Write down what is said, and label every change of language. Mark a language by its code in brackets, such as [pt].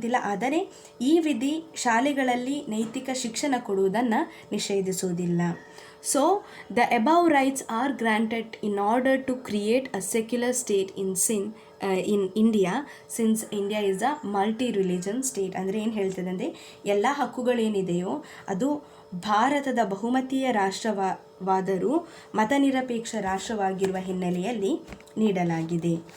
[kn] ಆದರೆ ಈ ವಿಧಿ ಶಾಲೆಗಳಲ್ಲಿ ನೈತಿಕ ಶಿಕ್ಷಣ ಕೊಡುವುದನ್ನು ನಿಷೇಧಿಸುವುದಿಲ್ಲ. [en] So, the above rights are granted in order to create a secular state in India, since India is a multi-religion state. [kn] ಅಂದರೆ ಏನು ಹೇಳ್ತದೆ ಅಂದರೆ ಎಲ್ಲ ಹಕ್ಕುಗಳೇನಿದೆಯೋ ಅದು ಭಾರತದ ಬಹುಮತೀಯ ರಾಷ್ಟ್ರವಾದರೂ ಮತನಿರಪೇಕ್ಷ ರಾಷ್ಟ್ರವಾಗಿರುವ ಹಿನ್ನೆಲೆಯಲ್ಲಿ ನೀಡಲಾಗಿದೆ.